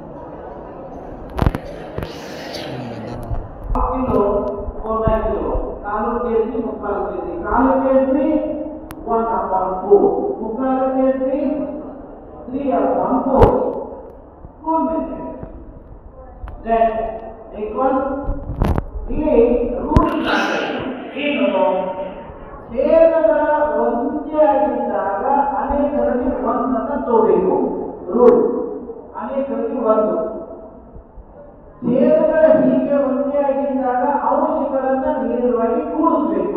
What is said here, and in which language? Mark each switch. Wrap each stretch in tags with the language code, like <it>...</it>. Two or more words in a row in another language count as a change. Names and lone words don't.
<mr>किलो 1/4 किलो 4</mr> <kn>ಕಾಲು ಕೆಜಿ ಮುಕ್ಕಾಲು ಕೆಜಿ, ಕಾಲು ಕೆಜಿ 1/4, ಮುಕ್ಕಾಲು ಕೆಜಿ 3/4.</kn> <en>Cool method. That equals</en> <kn>ಇಲ್ಲಿ ರೂಲ್ ಏನು ಛೇದಗಳ ಒಂದೇ ಆಗಿದ್ದಾಗ ಅನೇಕರಲ್ಲಿ ಒಂದನ್ನು ತಗೋಬೇಕು. ರೂಲ್ ಅನೇಕರಲ್ಲಿ ಒಂದು. ಛೇದಗಳ ಹೀಗೆ ಒಂದೇ ಆಗಿದ್ದಾಗ ಅಂಶಗಳನ್ನ ನೇರವಾಗಿ ಕೂಡಿಸಬೇಕು.</kn>